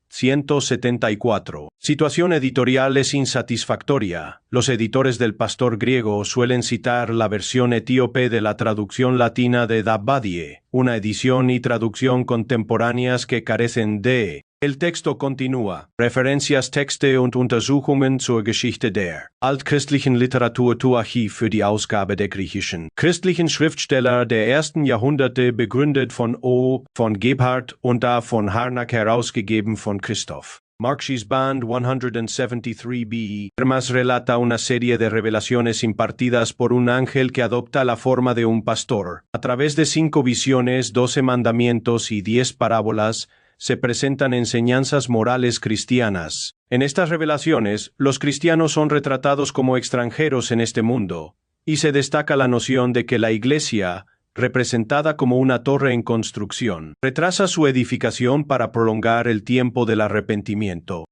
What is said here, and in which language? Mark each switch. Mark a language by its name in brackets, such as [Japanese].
[Spanish] 174. Situación editorial es insatisfactoria. Los editores del Pastor griego suelen citar la versión etíope de la traducción latina de Dabbadie, una edición y traducción contemporáneas que carecen de. El texto continúa. [German] Referencias Texte und Untersuchungen zur Geschichte der altchristlichen Literatur zu Archiv für die Ausgabe der griechischen christlichen Schriftsteller der ersten Jahrhunderte begründet von O. von Gebhardt und A. von Harnack herausgegeben von Christoph. Marks's Band 173b. [Spanish] Hermas relata una serie de revelaciones impartidas por un ángel que adopta la forma de un pastor. A través de 5 visiones, 12 mandamientos y 10 parábolas, se presentan enseñanzas morales cristianas. En estas revelaciones, los cristianos son retratados como extranjeros en este mundo, y se destaca la noción de que la Iglesia, representada como una torre en construcción, retrasa su edificación para prolongar el tiempo del arrepentimiento.